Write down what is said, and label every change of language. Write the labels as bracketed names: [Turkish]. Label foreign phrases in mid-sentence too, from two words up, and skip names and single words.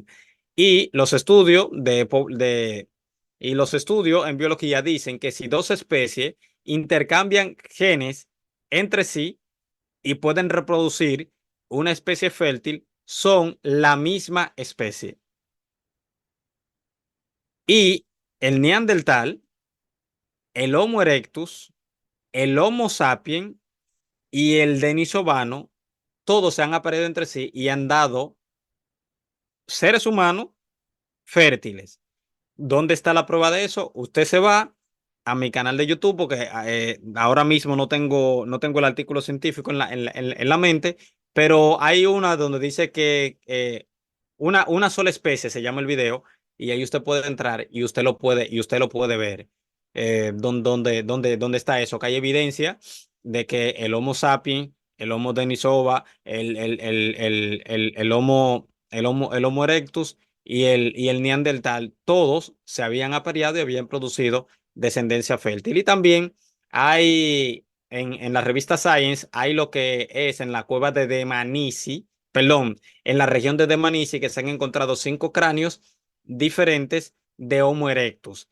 [Spanish] Y los estudios y los estudios en biología dicen que si dos especies intercambian genes entre sí y pueden reproducir una especie fértil, son la misma especie. Y el Neandertal, el Homo erectus, el Homo sapiens y el denisovano, todos se han apareado entre sí y han dado seres humanos fértiles. ¿Dónde está la prueba de eso? Usted se va a mi canal de YouTube porque ahora mismo no tengo el artículo científico en la mente, pero hay una donde dice que una sola especie se llama el video y ahí usted puede entrar y usted lo puede ver. ¿Dónde está eso? Que hay evidencia de que el Homo sapiens, el Homo denisova, el Homo erectus y el Neandertal, todos se habían apareado y habían producido descendencia fértil. Y también hay en la revista Science, hay lo que es en la cueva de Dmanisi, perdón, en la región de Dmanisi, que se han encontrado 5 cráneos diferentes de Homo erectus.